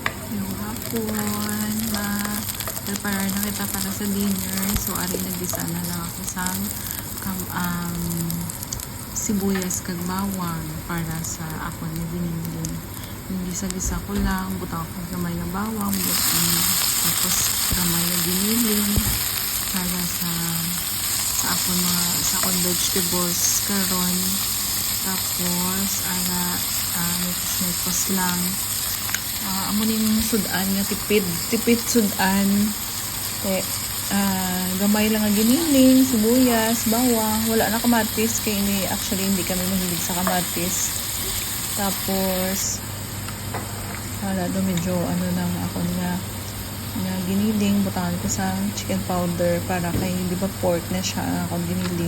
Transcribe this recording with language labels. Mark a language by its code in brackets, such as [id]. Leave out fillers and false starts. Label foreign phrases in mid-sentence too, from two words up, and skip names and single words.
[hil] Yung hapon, prepare na kita para sa dinner. So, ari nagisa na lang ako sa sibuyas kag bawang para sa ako na ginilin. Yung gisa-gisa ko lang, butang ko gamay na bawang, tapos gamay na ginilin para sa akong vegetables karon. Tapos mix lang. Amo ning sudan nga tipid sudan. Gamay lang ang giniling, sibuyas, bawang, wala na kamatis kay actually [tl] hindi kami mahilig sa kamatis. [hil] Tapos wala do medyo nang ako nga giniling, butangan ko sa [en] chicken powder [hil] para kay di ba pork na siya akong giniling.